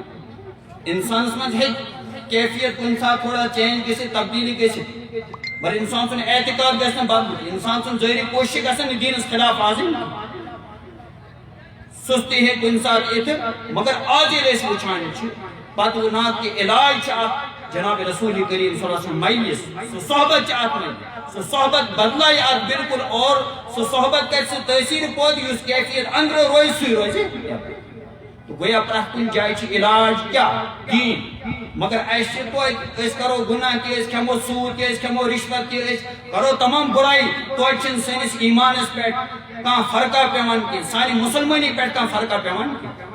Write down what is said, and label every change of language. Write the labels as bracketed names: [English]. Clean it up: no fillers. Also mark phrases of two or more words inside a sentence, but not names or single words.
[Kashmiri] انسانس منٛز ہیٚکہِ کیفیت کُنہِ ساتہٕ تھوڑا چینج گٔژھِتھ تبدیلی گٔژھِتھ مگر انسان سن اعتقاد گژھِ نہٕ بدلُن انسان سن ظٲہری کوشش گژھن نہٕ دیٖنس خلاف آسٕنۍ. سُستی ہیٚکہِ کُنہِ ساتہٕ یِتھ مگر آز ییٚلہِ أسۍ وٕچھان چھِ پتہٕ وَنان کہِ علاج چھُ اکھ جناب رسول کریم صلی اللہ علیہ وسلم مجلس سُہ صحبت چھِ اتھ منٛز سُہ صحبت بدلایہِ اتھ بالکل اور سُہ صحبت کرِ سُہ تٲثیٖر پٲدٕ یُس کیفیت أنٛدرٕ روزِ سُے روزِ. گویا پرٛٮ۪تھ کُنہِ جایہِ چھُ علاج کیٛاہ دیٖن مگر اَسہِ چھِ توتہِ أسۍ کرو گُناہ کہِ أسۍ کھٮ۪مو سوٗد کہِ أسۍ کھٮ۪مو رِشوت کہِ أسۍ کرو تمام بُراے توتہِ چھِنہٕ سٲنِس ایٖمانس پٮ۪ٹھ کانٛہہ فرقہ پیٚوان کینٛہہ سانہِ مُسلمٲنی پٮ۪ٹھ کانٛہہ فرقہ پیٚوان کینٛہہ.